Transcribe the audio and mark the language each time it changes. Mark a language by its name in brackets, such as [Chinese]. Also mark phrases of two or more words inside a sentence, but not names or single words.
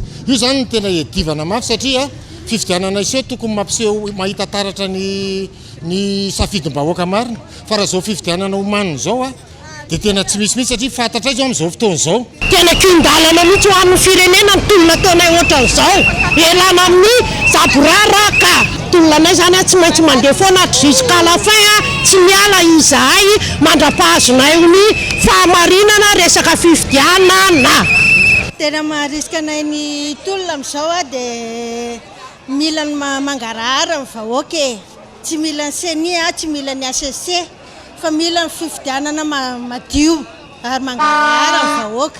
[Malagasy] Io zany ny tena edivana mafy satria fifidianana iseho tokony mampiseho mahita taratra ny safidim-bahoaka marina fa raha izao fifidianana omanina izao dia tena tsy misy mihitsy satria fantatra izy amin'izao fotoana izao. Tena kion-dalana mihitsy ho amin'ny firenena ny tolona ataonay ohatran'izao elana amin'ny zaboraraka tolonanay zany tsy maintsy mandeha foana [French] jusqu'à la fin [Malagasy] tsy miala izahay mandra-pahazonay ny fahamarinana resaka fifidianana. Tena mahariska anay ny tolona amin'izao dia mila ny mangarahara ny vahoaka tsy mila ny CENI tsy mila ny ACC fa mila ny fifidianana madio ary mangarahara ny vahoaka.